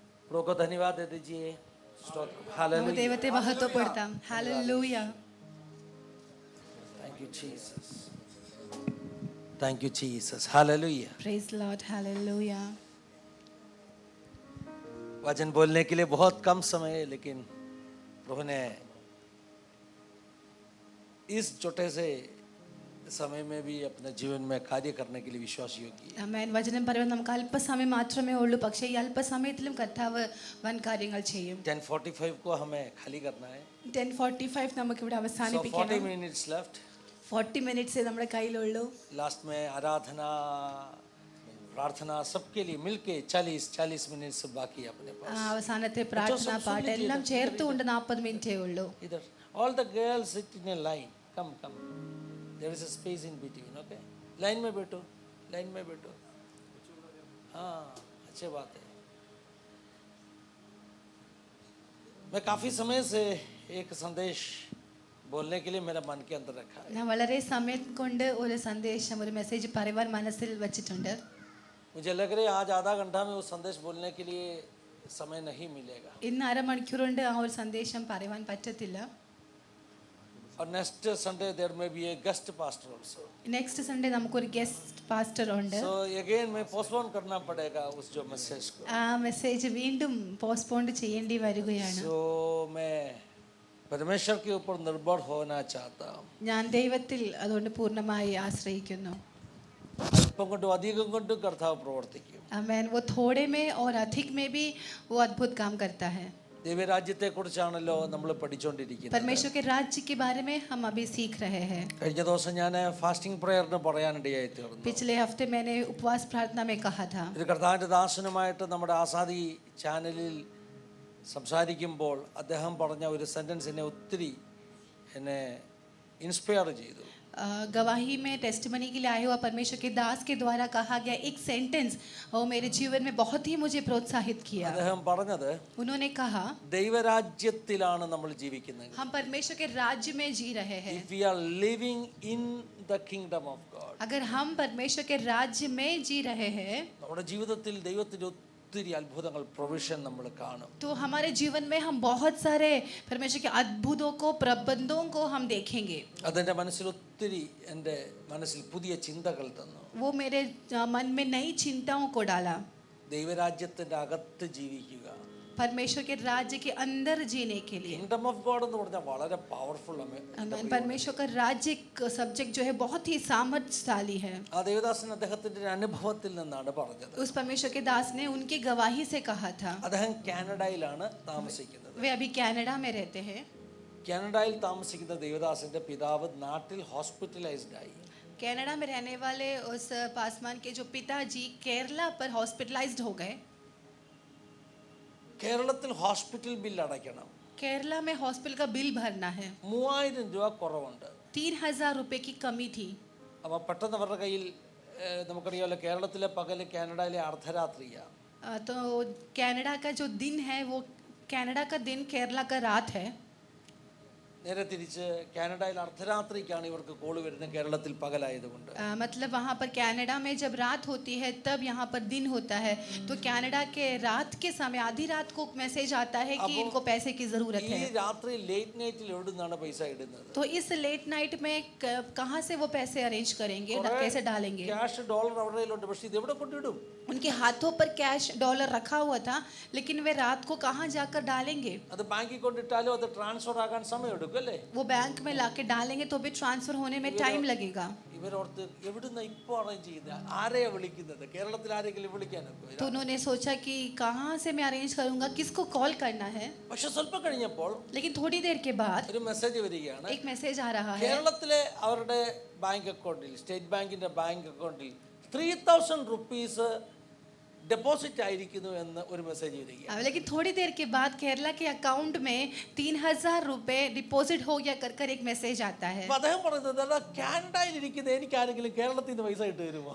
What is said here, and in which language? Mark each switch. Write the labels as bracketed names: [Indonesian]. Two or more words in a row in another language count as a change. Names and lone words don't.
[Hindi] प्रभु को धन्यवाद दे दीजिए. स्तोत्र. [Malayalam] നമുക്ക് Hallelujah. ദൈവത്തെ മഹത്വപ്പെടുത്താം. ഹല്ലേലൂയ. [English] Thank you Jesus. Thank you Jesus. Hallelujah. Praise the Lord. Hallelujah. [Hindi] वचन बोलने के लिए बहुत कम समय है, लेकिन प्रभु ने इस छोटे से समय में भी अपने जीवन में कार्य करने के लिए विश्वासियों की. [Malayalam] ആമേൻ. വചനം പറയുമ്പോൾ നമുക്ക് അല്പസമയം മാത്രമേ ഉള്ളൂ, പക്ഷേ ഈ അല്പസമയത്തിലും കർത്താവ് വൻ കാര്യങ്ങൾ ചെയ്യും. [Hindi] 10:45 को हमें खाली करना है. [Malayalam] 10:45 നമുക്ക് ഇവിടെ [English] So 40 [Malayalam] അവസാനിപ്പിക്കണം. [English] minutes left. [Malayalam] 40 മിനിറ്റ്സ് നമ്മുടെ കയ്യിലുള്ളൂ. [Hindi] लास्ट में आराधना प्रार्थना सबके लिए मिलके 40 मिनट से बाकी अपने पास. [Malayalam] അവസാനത്തെ പ്രാർത്ഥന പാട്ട് എല്ലാം ചേർത്തുകൊണ്ട് 40 മിനിറ്റേ ഉള്ളൂ. [English] इधर all the girls sit in a line. Come. There is a space in between. [Hindi] Okay, लाइन में बैठो. हाँ, अच्छी बात है. मैं काफी समय से एक संदेश बोलने के लिए मेरा मन के अंदर रखा है. [Malayalam] ഞാൻ വളരെ സമയം കൊണ്ട് ഒരു സന്ദേശം, ഒരു മെസ്സേജ് പറയുവാൻ മനസ്സിൽ വെച്ചിട്ടുണ്ട്. [Hindi] मुझे लग रहा है आज आधा घंटा में उस संदेश बोलने के लिए समय नहीं मिलेगा. [Malayalam] ഇന്ന് അരമണിക്കൂർ കൊണ്ട് ആ ഒരു സന്ദേശം പറയുവാൻ പറ്റത്തില്ല. [English] और next Sunday there may be a guest pastor also. next Sunday [Malayalam] നമുക്കൊരു [English] guest pastor [Malayalam] ഉണ്ട്. [English] so again [Hindi] मैं पोस्टपोन करना पड़ेगा उस जो मैसेज को. [Malayalam] ആ മെസ്സേജ് വീണ്ടും പോസ്റ്റ്പോൺ ചെയ്യേണ്ടി വരികയാണ്. [Hindi] सो मैं परमेश्वर के ऊपर निर्भर होना चाहता हूँ. [Malayalam] ഞാൻ ദൈവത്തിൽ അതുകൊണ്ട് പൂർണ്ണമായി ആശ്രയിക്കുന്നു. अल्पം കൊണ്ടും അധികം കൊണ്ടും കർത്താവ് പ്രവർത്തിക്കും. [Hindi] आमेन. वो थोड़े में और अधिक में भी वो अद्भुत काम करता है. [Malayalam] ദൈവരാജ്യത്തെ കുറിച്ചാണല്ലോ നമ്മൾ പഠിച്ചുകൊണ്ടിരിക്കുന്നത്. [Hindi] परमेश्वर के राज्य के बारे में हम अभी सीख रहे हैं. [Malayalam] കഴിഞ്ഞ ദിവസം ഞാൻ [English] fasting prayer [Malayalam] പറയാനിടയായി തീർന്നു. [Hindi] पिछले हफ्ते मैंने उपवास प्रार्थना में कहा था. [Malayalam] ഒരു കർത്താവിന്റെ ദാസനുമായിട്ട് നമ്മുടെ ആസാദി ചാനലിൽ സംസാരിക്കുമ്പോൾ അദ്ദേഹം പറഞ്ഞ ഒരു സെന്റൻസ് എന്നെ ഒത്തിരി ഇൻസ്പയർ ചെയ്തു. [Hindi] गवाही में टेस्टिमनी के लिए आए हुआ परमेश्वर के दास के द्वारा कहा गया एक सेंटेंस वो मेरे जीवन में बहुत ही मुझे प्रोत्साहित किया. [Malayalam] അദ്ദേഹം പറഞ്ഞത്, [Hindi] उन्होंने कहा [Malayalam] ദൈവരാജ്യത്തിലാണ് നമ്മൾ ജീവിക്കുന്നത്. [Hindi] हम परमेश्वर के राज्य में जी रहे हैं. [English] If we are living in the kingdom of God, [Hindi] अगर हम परमेश्वर के राज्य में जी रहे हैं [Malayalam] നമ്മുടെ ജീവിതത്തിൽ ദൈവത്തിന്റെ ഒത്തിരി അത്ഭുതങ്ങൾ പ്രൊവിഷൻ നമ്മൾ കാണും. [Hindi] तो हमारे जीवन में हम बहुत सारे परमेश्वर के अद्भुतों को, प्रबंधों को हम देखेंगे. [Malayalam] അതെന്റെ മനസ്സിൽ ഒത്തിരി എൻ്റെ മനസ്സിൽ പുതിയ ചിന്തകൾ തന്നു. [Hindi] वो मेरे मन में नई चिंताओं को डाला. [Malayalam] ദൈവരാജ്യത്തിന്റെ അകത്ത് ജീവിക്കുക. [Hindi] परमेश्वर के राज्य के अंदर जीने के लिए. [English] kingdom of God [Malayalam] എന്ന് പറഞ്ഞാൽ വളരെ പവർഫുൾ ആണ്. [Hindi] परमेश्वर का राज्य सब्जेक्ट जो है बहुत ही सामर्थ्यशाली है. [Malayalam] ആ ദേവദാസൻ അദ്ദേഹത്തിന്റെ ഒരു അനുഭവത്തിൽ നിന്നാണ് പറഞ്ഞത്. [Hindi] उस परमेश्वर के दास ने उनकी गवाही से कहा था. [Malayalam] അദ്ദേഹം കാനഡയിലാണ് താമസിക്കുന്നത്. [Hindi] वे अभी कनाडा में रहते हैं. [Malayalam] കാനഡയിൽ താമസിക്കുന്ന ദേവദാസന്റെ പിതാവ് നാട്ടിൽ ഹോസ്പിറ്റലൈസ്ഡ് ആയി. [Hindi] कनाडा में रहने वाले उस पासवान के जो पिताजी केरला पर हॉस्पिटलाइज्ड हो गए. [Malayalam] കേരളത്തിൽ [English] hospital bill [Malayalam] അടയ്ക്കണം. [Hindi] केरला में हॉस्पिटल का बिल भरना है. [Malayalam] 3000 രൂപ കുറവുണ്ട്. [Hindi] 3000 रुपए की कमी थी. [Malayalam] അപ്പോൾ പെട്ടെന്ന് അവരുടെ കയ്യിൽ നമുക്കറിയാമല്ലോ കേരളത്തിലെ പകല് കാനഡയിലെ അർദ്ധരാത്രിയാണ്. [Hindi] तो कनाडा का जो दिन है वो कनाडा का दिन केरला का रात है. നേരെ തിരിച്ച് കാനഡയിൽ അർദ്ധരാത്രിക്കാണ് ഇവർക്ക് കോൾ വരുന്നത്, കേരളത്തിൽ പകലായതുകൊണ്ട്. मतलब वहाँ पर कनाडा में जब रात होती है तब यहाँ पर दिन होता है. तो कनाडा के रात के समय आधी रात को मैसेज आता है कि इनको पैसे की जरूरत [Malayalam] ഈ [Hindi] है. [Malayalam] രാത്രി [English] late night [Malayalam] എവിടുന്നാണ് പൈസ ഇടുന്നത്? [Hindi] तो इस [English] late night [Hindi] में कहाँ से वो पैसे अरेंज करेंगे, कैसे डालेंगे? [English] cash dollar [Malayalam] അവരുടെ കയ്യിലുണ്ട്, പക്ഷെ ഇത് എവിടെ കൊണ്ടിടും? [Hindi] उनके हाथों पर [English] cash dollar [Hindi] रखा हुआ था, लेकिन वे रात को कहाँ जाकर डालेंगे? [Malayalam] അത് ബാങ്കിൽ കൊണ്ടിട്ടാലും അത് ട്രാൻസ്ഫർ ആകാൻ സമയം എടുക്കും അല്ലേ? [Hindi] वो बैंक में लाके डालेंगे तो भी ट्रांसफर होने में टाइम लगेगा. [Malayalam] ഇവരോർത്ത് എവിടുന്ന് ഇപ്പോൾ അറേഞ്ച് ചെയ്യുന്നത്? ആരെയാ വിളിക്കുന്നത്? കേരളത്തിൽ ആരെങ്കിലും വിളിക്കാനൊക്കെ? [Hindi] तो उन्होंने सोचा कि कहाँ से मैं अरेंज करूंगा, किसको कॉल करना है. [Malayalam] പക്ഷെ സ്വല്പം കഴിഞ്ഞപ്പോൾ [Hindi] लेकिन थोड़ी देर के बाद [Malayalam] ഒരു മെസ്സേജ് വരികയാണ്. [Hindi] एक मैसेज आ रहा है. [Malayalam] കേരളത്തിലെ അവരുടെ [English] bank account, [Malayalam] സ്റ്റേറ്റ് ബാങ്കിന്റെ [English] bank account [Malayalam] 3000 [English] rupees deposit [Malayalam] ആയിരിക്കുന്നു എന്ന് ഒരു മെസ്സേജ് വരികയാണ്. [Hindi] लेकिन थोड़ी देर के बाद केरला के अकाउंट में 3000 रुपए डिपॉजिट हो गया कर एक मैसेज आता है. [Malayalam] അപ്പോൾ അദ്ദേഹം പറയുന്നത്, കാനഡയിൽ ഇരിക്കുന്ന എനിക്ക് ആരെങ്കിലും കേരളത്തിൽ നിന്ന് പൈസ ഇട്ട് തരുമോ?